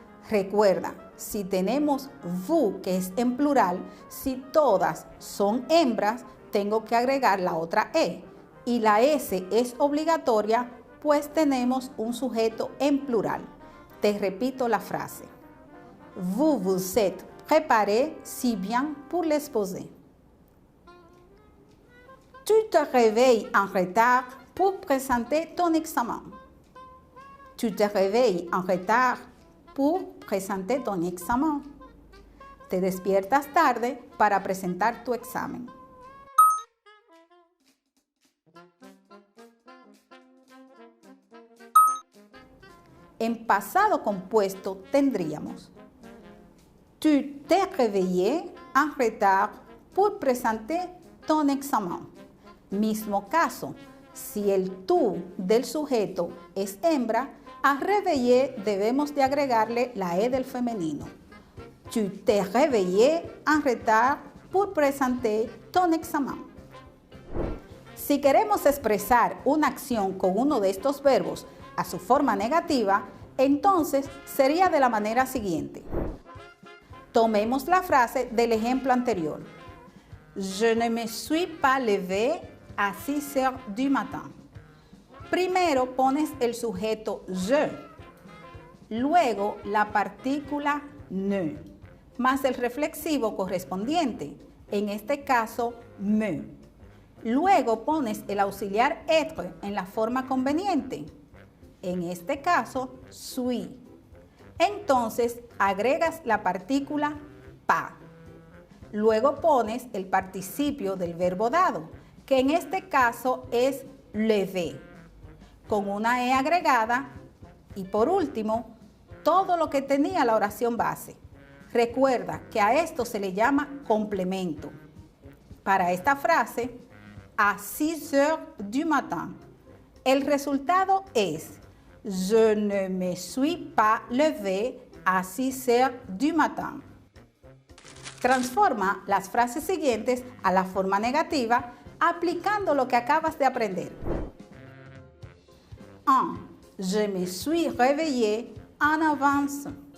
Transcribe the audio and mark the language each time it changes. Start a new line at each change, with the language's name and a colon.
Spanish: Recuerda, si tenemos vous, que es en plural, si todas son hembras, tengo que agregar la otra E. Y la S es obligatoria, pues tenemos un sujeto en plural. Te repito la frase.
French: Vous vous êtes préparé si bien pour l'exposé. Tu te réveilles en retard pour présenter ton examen. Tu te réveilles en retard pour présenter ton examen.
Spanish: Te despiertas tarde para presentar tu examen. En pasado compuesto tendríamos:
French: Tu t'es réveillé en retard pour présenter ton examen.
Spanish: Mismo caso, si el tú del sujeto es hembra, a réveillé debemos de agregarle la E del femenino.
French: Tu t'es réveillé en retard pour présenter ton examen.
Spanish: Si queremos expresar una acción con uno de estos verbos a su forma negativa, entonces sería de la manera siguiente. Tomemos la frase del ejemplo anterior.
French: Je ne me suis pas levé à 6 heures du matin.
Spanish: Primero pones el sujeto je, luego la partícula ne, más el reflexivo correspondiente, en este caso me. Luego pones el auxiliar être en la forma conveniente, en este caso suis. Entonces agregas la partícula pas. Luego pones el participio del verbo dado, que en este caso es lever, con una E agregada, y por último, todo lo que tenía la oración base. Recuerda que a esto se le llama complemento. Para esta frase,
French: à 6 heures du matin,
Spanish: el resultado es:
French: Je ne me suis pas levé à 6 heures du matin.
Spanish: Transforma las frases siguientes a la forma negativa aplicando lo que acabas de aprender. 1.
French: Je me suis réveillé en avance.